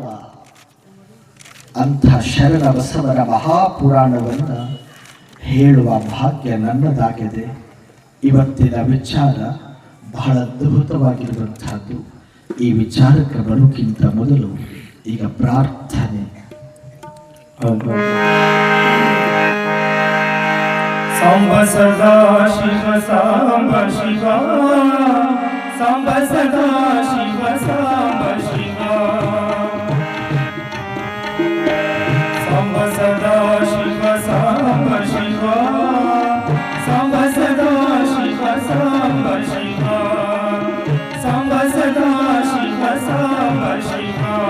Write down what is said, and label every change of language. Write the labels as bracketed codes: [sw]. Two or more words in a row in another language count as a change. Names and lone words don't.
[kn] ಅಂಥ ಶರಣ ಬಸವರ ಮಹಾಪುರಾಣವನ್ನ ಹೇಳುವ ಭಾಗ್ಯ ನನ್ನದಾಗಿದೆ. ಇವತ್ತಿನ ವಿಚಾರ ಬಹಳ ಅದ್ಭುತವಾಗಿರುವಂತಹದ್ದು. ಈ ವಿಚಾರಕ್ಕೆ ಬರೋಕ್ಕಿಂತ ಮೊದಲು ಈಗ ಪ್ರಾರ್ಥನೆ. ಸಾಂಬ ಸದಾ ಶಿವ ಸಾಂಬ ಶಿವ, ಸಾಂಬ ಸದಾ ಶಿವ ಸಾಂಬ ಶಿವ, ಸಾಂಬ ಸದಾ ಶಿವ ಸಾಂಬ ಶಿವ, ಸಾಂಬ ಸದಾ ಶಿವ ಸಾಂಬ ಶಿವ, ಸಾಂಬ ಸದಾ ಶಿವ ಸಾಂಬ ಶಿವ.